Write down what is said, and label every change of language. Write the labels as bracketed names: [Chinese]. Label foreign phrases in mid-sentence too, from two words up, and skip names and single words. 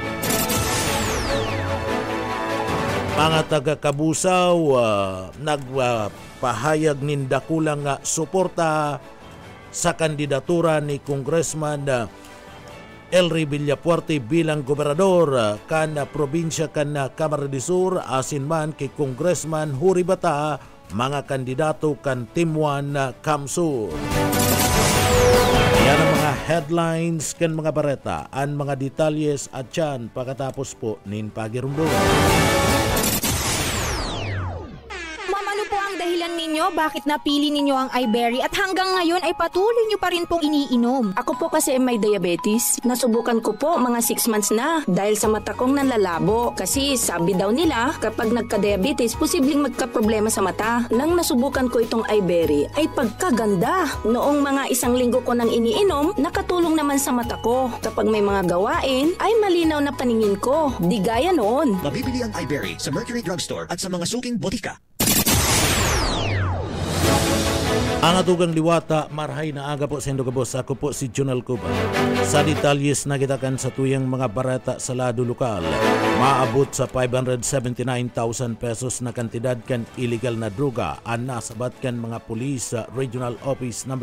[Bikol] Mga taga Kabusaw nagpahayag nin dakulang suporta sa kandidatura ni Congressman Elry Villapuerte bilang gobernador kana probinsya kana Camarines Sur asin man kay Congressman Huri Bata mga kandidato kan Timuan Camsur. Yan ang mga headlines kan mga bareta, ang mga detalyes at yan pagkatapos po nin pagirumdum. [Filipino] Dahilan ninyo bakit napili ninyo ang iBerry at hanggang ngayon ay patuloy nyo pa rin pong iniinom? Ako po kasi may diabetes. Nasubukan ko po mga 6 months na dahil sa mata kong nanlalabo. Kasi sabi daw nila kapag nagka-diabetes, posibleng magka-problema sa mata. Nang nasubukan ko itong iBerry ay pagkaganda. Noong mga 1 linggo ko nang iniinom, nakatulong naman sa mata ko. Kapag may mga gawain, ay malinaw na paningin ko. Di gaya noon. Mabibili ang iBerry sa Mercury Drugstore at sa mga suking botika. [Bikol] Ang atugang liwata, marhay na aga po sa Indogabos. Ako po si Junel Cuba. Sa detalyes na kitakan sa tuyang mga barata sa lado lokal, maabot sa 579,000 pesos na kantidad kan illegal na droga ang nasabat kan mga pulis sa Regional Office No.